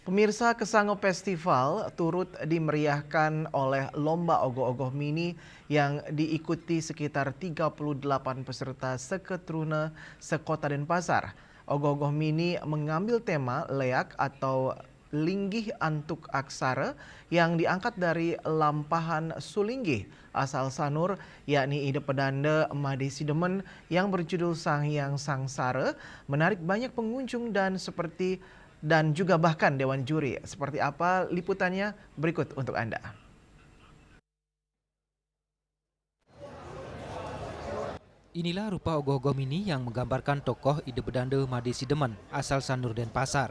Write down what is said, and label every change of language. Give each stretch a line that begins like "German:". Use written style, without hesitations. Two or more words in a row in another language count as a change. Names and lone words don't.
Indonesian: Pemirsa, Kesango Festival turut dimeriahkan oleh lomba ogoh-ogoh mini yang diikuti sekitar 38 peserta seketruna sekota Denpasar. Ogoh-ogoh mini mengambil tema leak atau
Balinese: linggih antuk aksara
Indonesian: yang diangkat dari lampahan Sulinggih asal Sanur, yakni ide pedanda Made Sidemen yang berjudul Sang Hyang Sangsara, menarik banyak pengunjung dan juga bahkan Dewan Juri. Seperti apa liputannya berikut untuk Anda. Inilah rupa ogoh-ogoh mini yang menggambarkan tokoh ide bedanda Made Sidemen asal Sanur Denpasar.